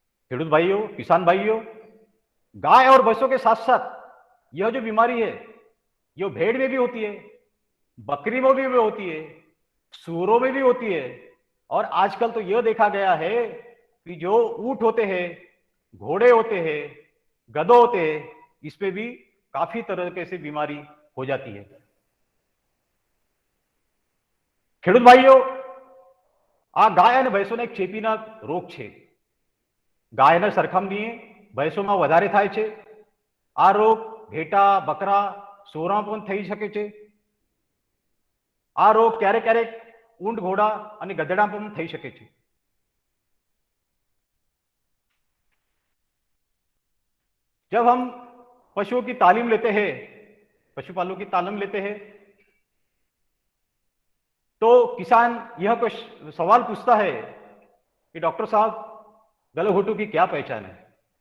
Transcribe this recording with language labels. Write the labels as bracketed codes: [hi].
[gu] खेडूत भाइयों, [hi] किसान भाइयों, गाय और भैंसों के साथ साथ यह जो बीमारी है ये भेड़ में भी होती है, बकरी में भी होती है, सूअरों में भी होती है। और आजकल तो यह देखा गया है कि जो ऊंट होते हैं, घोड़े होते हैं, गधे होते हैं, इस पे भी काफी तरह से बीमारी हो जाती है। [gu] खेडूत भाइयों, आ गाय અને ભેંસોને એક ચેપીના રોગ છે। ગાયના સરખામણીએ ભેંસોમાં વધારે થાય છે। આ રોગ ઘેટા, બકરા, સોરા પણ થઈ શકે છે। આ રોગ ક્યારેક ક્યારેક ઊંટ, ઘોડા અને ગધેડા પણ થઈ શકે છે। [hi] जब हम पशुओं की तालीम लेते हैं, पशुपालकों की तालीम लेते हैं, तो किसान यह कुछ सवाल पूछता है कि डॉक्टर साहब, गलाघोटू की क्या पहचान है?